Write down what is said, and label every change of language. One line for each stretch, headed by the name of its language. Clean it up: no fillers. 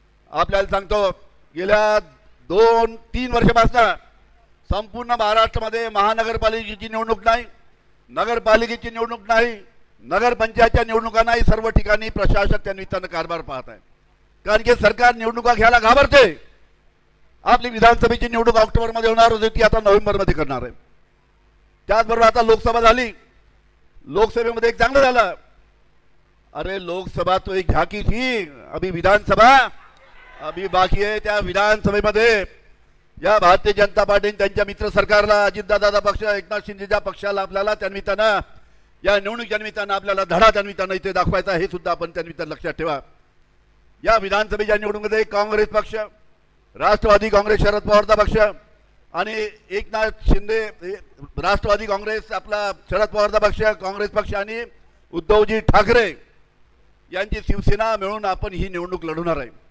Marathi: आपल्याला सांगतो, गेल्या 2-3 वर्षापासून संपूर्ण महाराष्ट्रामध्ये महानगरपालिकेची निवडणूक नाही, नगरपालिकेची निवडणूक नाही, नगरपंचायतच्या निवडणुका नाही, सर्व ठिकाणी प्रशासक त्या निमित्तानं कारभार पाहत आहे. कारण की सरकार निवडणुका घ्यायला घाबरते. आपली विधानसभेची निवडणूक ऑक्टोबरमध्ये होणार होती, ती आता नोव्हेंबरमध्ये करणार आहे. त्याचबरोबर आता लोकसभा झाली. लोकसभेमध्ये एक चांगलं झालं.
Hindi: अरे लोकसभा तो एक झाकी थी, अभी विधानसभा अभी बाकी है.
Marathi: त्या विधानसभेमध्ये या भारतीय जनता पार्टीने त्यांच्या मित्र सरकारला, अजितदादा पक्ष, एकनाथ शिंदेच्या पक्षाला आपल्याला त्या निमित्तानं, या निवडणुकीच्या निमित्तानं आपल्याला धडा त्या निमित्तानं इथे दाखवायचा, हे सुद्धा आपण त्या निमित्तानं लक्षात ठेवा. या विधानसभेच्या निवडणुकीमध्ये काँग्रेस पक्ष, राष्ट्रवादी काँग्रेस शरद पवारचा पक्ष आणि एकनाथ शिंदे राष्ट्रवादी काँग्रेस आपला शरद पवारचा पक्ष, काँग्रेस पक्ष आणि उद्धवजी ठाकरे यांची शिवसेना मिळून आपण ही निवडणूक लढवणार आहे.